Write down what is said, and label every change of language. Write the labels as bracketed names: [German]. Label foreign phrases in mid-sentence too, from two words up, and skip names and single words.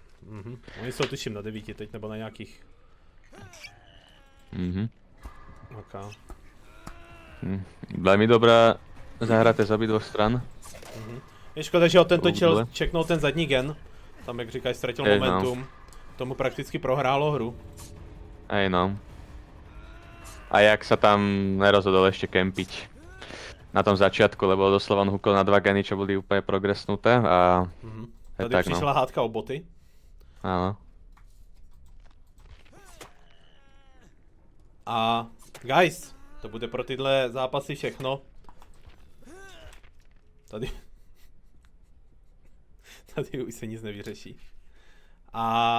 [Czech] Oni jsou tuším na 9 teď, nebo na nějakých. OK. [Slovak] Veľmi dobrá zahraté z obidvoch stran. [Czech] Je škoda, že ho tento čeknul ten zadní gen. Tam, jak říkáš, ztratil momentum. Tomu prakticky prohrálo hru. [Slovak] Hej no. A jak sa tam nerozhodol ešte kempiť na tom začiatku, lebo doslova on húkol na 2 geny, čo boli úplne progresnuté a... [Czech] Tady tak, přišla hádka o boty. [Slovak] Áno. [Czech] A guys, to bude pro tyhle zápasy všechno. Tady už se nic nevyřeší.